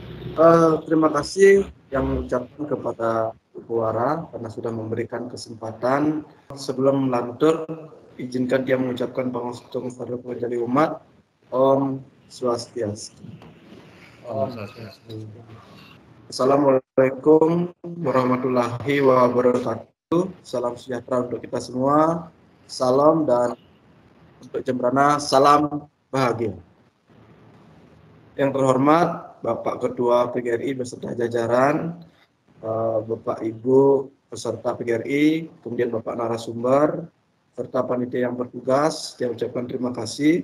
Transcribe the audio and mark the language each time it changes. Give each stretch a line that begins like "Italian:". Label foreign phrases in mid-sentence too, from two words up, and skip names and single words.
Indonesian: Terima kasih yang mengucapkan kepada Ibu Wara karena sudah memberikan kesempatan. Sebelum melantur, izinkan dia mengucapkan pangostum kepada penjali umat.
Sanskrit: ॐ स्वस्ति अस्तु. ॐ स्वस्ति अस्तु.
Arabic: السلام عليكم ورحمة الله وبركاته.
Indonesian: Salam sejahtera untuk kita semua. Salam dan untuk Jembrana, salam bahagia. Yang terhormat Bapak Ketua PGRI beserta jajaran, Bapak Ibu peserta PGRI, kemudian Bapak narasumber, serta panitia yang bertugas, saya ucapkan terima kasih.